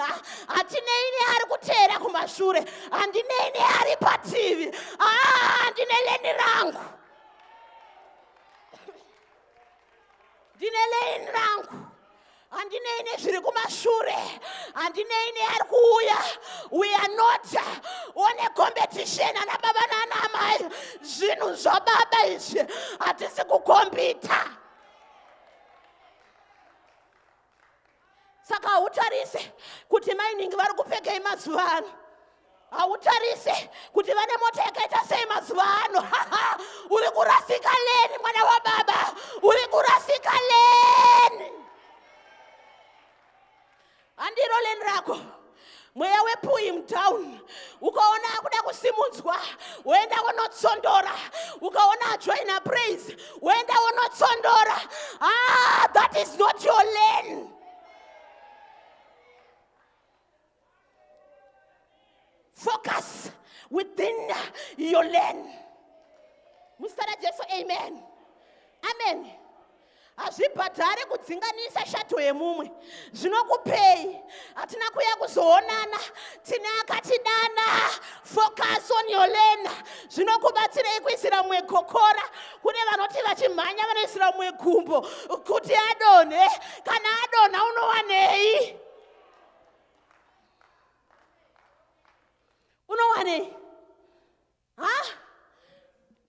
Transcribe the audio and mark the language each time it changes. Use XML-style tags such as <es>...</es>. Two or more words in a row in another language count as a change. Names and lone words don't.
<sn>Hatineini ari kuteera kumashure, handineini ari pativi. Ndine leni rangu, ndine leni rangu. Handineine zviri kumashure, handineine ari kuuya.</sn> <en>We are not on a competition</en> <sn>ana baba naanamai. Zvinhu zvababa izvi hatisi kukombita. Saka hautarise kuti mainingi vari kupfekei mazuva ano. Hautarise kuti vane mota yakaita sei mazuva ano. Uri kurasika leni mwana wababa, uri kurasika leni. Andiro leni rako. Mweya wePuim town ukaona akuda kusimudzwa woenda wonotsondora, ukaona ajoina praise woenda wonotsondora.</sn> <en>That is not your lane. Focus within your lane.</en> <sn>Muzita raJesu, amen. Amen. Hazvibhadhari kudzinganisa shato yemumwe. Zvinokupei. Hatina kuya kuzoonana. Tine akatidana.</sn> <en>Focus on your lane.</en> <sn>Zvinokubatsirei kuisira mumwe kokora. Kune vanoti vachimhanya vanoisira mumwe gumbo kuti adonhe. Kana adonha unowanei? Unowanei?</sn>